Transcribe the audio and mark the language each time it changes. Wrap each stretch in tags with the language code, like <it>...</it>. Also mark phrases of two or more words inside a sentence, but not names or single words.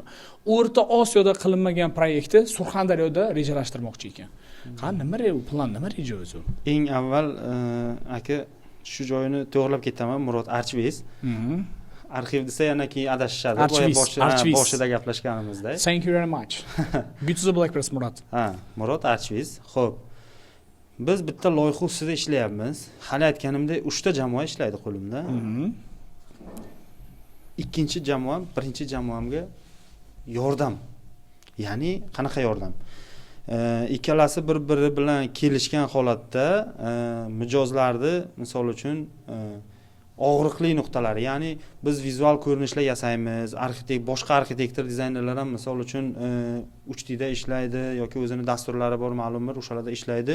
<uz>O'rta Osiyoda qilinmagan proyektni Surxondaryoda rejalashtirmoqchi ekan. Nima plan, nima reja o'zi? Eng avval aka shu joyini to'g'rilab ketaman, Murat Archviz. Arxiv desa yana keyin adashishadi. Boshida gaplashganimizda.</uz> <en>Thank you very much. Beautiful Express Murat.</en> <uz>Murat Archviz. Xo'p. Biz bitta loyiha ustida ishlayapmiz. Hali aytganimdek 3 ta jamoa ishlaydi qo'limda. Ikkinchi jamoa, birinchi jamoamga yordam. Ya'ni qanaqa yordam? Ikkalasi bir-biri bilan kelishgan holatda mijozlarni, misol uchun og'riqli nuqtalari, ya'ni biz vizual ko'rinishlar yasaymiz, boshqa arxitektor dizaynerlar ham misol uchun 3D da ishlaydi yoki o'zini dasturlari bor, ma'lum bir o'shalarda ishlaydi.</uz>